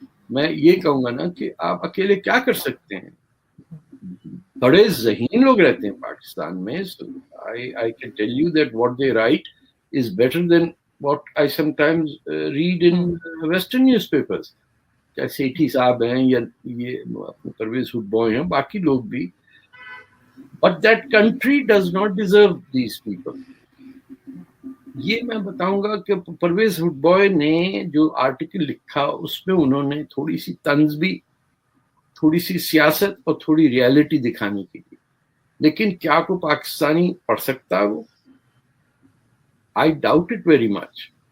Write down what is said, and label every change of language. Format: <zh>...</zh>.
<hi>मैं ये कहूँगा ना कि आप अकेले क्या कर सकते हैं. बड़े ज़हीन लोग रहते हैं पाकिस्तान में.</hi> <en>So I can tell you that what they write is better than what I sometimes read in Western newspapers.</en> <hi>चाहे सेठी साहब हैं या ये परवेज हुड बॉय हैं, बाकी लोग भी.</hi> <en>But that country does not deserve these people.</en> <hi>ये मैं बताऊंगा कि परवेज हुड बॉय ने जो आर्टिकल लिखा उसमें उन्होंने थोड़ी सी तंज भी, थोड़ी सी सियासत और थोड़ी रियलिटी दिखाने की थी. लेकिन क्या को पाकिस्तानी पढ़ सकता है वो?</hi> <en>I doubt it very much.</en>